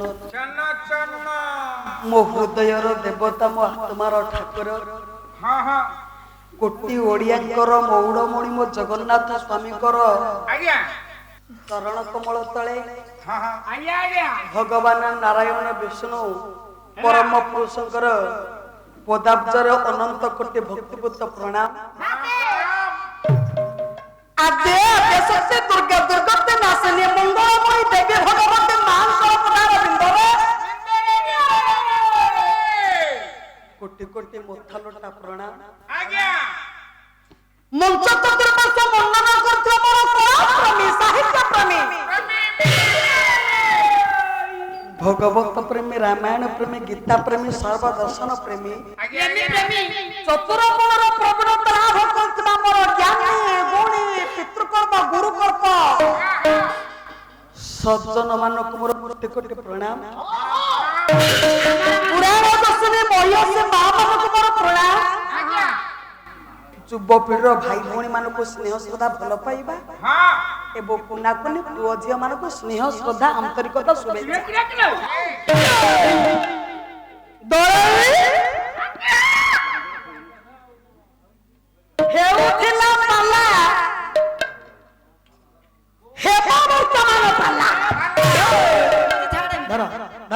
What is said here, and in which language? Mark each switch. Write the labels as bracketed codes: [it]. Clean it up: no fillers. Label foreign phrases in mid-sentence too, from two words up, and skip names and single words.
[or] ଚନ୍ନ ଚନ୍ନ ମୋ ହୃଦୟର ଦେବତା ମୋ ଆତ୍ମାର ଠାକୁର ହଁ ହଁ କୋଟି ଓଡ଼ିଆଙ୍କର ମଉଡ଼ମଣି ମୋ ଜଗନ୍ନାଥ ସ୍ୱାମୀଙ୍କର ଆଜ୍ଞା ଚରଣ କମଳ ତଳେ ହଁ ହଁ ଆଜ୍ଞା ଆଜ୍ଞା ଭଗବାନ ନାରାୟଣ ବିଷ୍ଣୁ ପରମ ପୁରୁଷଙ୍କର ପଦାବ୍ଜର ଅନନ୍ତ କୋଟି ଭକ୍ତିପୂତ ପ୍ରଣାମ ଆଦେ ଆଦେ ସତ୍ୟ ଦୁର୍ଗା ଦୁର୍ଗତେ ନାଶନୀ ମଙ୍ଗଳମୟୀ ଦେବୀ ଭଗବତୀ ମାନ ସର୍ବଦାର ବିନ୍ଦୁରେ କୋଟି କୋଟି ମୁଣ୍ଡଲୋଟା ପ୍ରଣାମ ଆଜ୍ଞା ମଞ୍ଚ ଚତୁର୍ଦ୍ଦଶ ବର୍ଣ୍ଣନା କରୁଥି ମୋର କଳା ପ୍ରେମୀ ସାହିତ୍ୟ ପ୍ରେମୀ ଭାଗବତ ପ୍ରେମୀ ରାମାୟଣ ପ୍ରେମୀ ଗୀତା ପ୍ରେମୀ ସର୍ବଦର୍ଶନ ପ୍ରେମୀ ଚତୁର୍ମୂଳର ପ୍ରବୀଣତା ଲାଭ କରିଥିବା ମୋର ଜ୍ଞାନୀ ଗୁଣୀ ପିତୃକର୍ମ ଗୁରୁକର୍ମ ସଜ୍ଜନ ମାନଙ୍କ ମୋର କୋଟି କୋଟି ପ୍ରଣାମ ପୁରାଣ ଦର୍ଶନୀ ମହିଷୀ ମା ମାନଙ୍କ ମୋର ପ୍ରଣାମ ଯୁବପିଢ଼ି ଭାଇ ଭଉଣୀ ମାନଙ୍କ ସ୍ନେହ ଶ୍ରଦ୍ଧା ଭଲ ପାଇବା ହଁ ଏବଂ କୁନା କୁନି ପୁଅ ଝିଅ ମାନଙ୍କ ସ୍ନେହ ଶ୍ରଦ୍ଧା ଆନ୍ତରିକତା ଶୁଭେଚ୍ଛା ହେଉଥିଲା ପାଲା ହେବା ବର୍ତ୍ତମାନ ପାଲା ଧର ଧର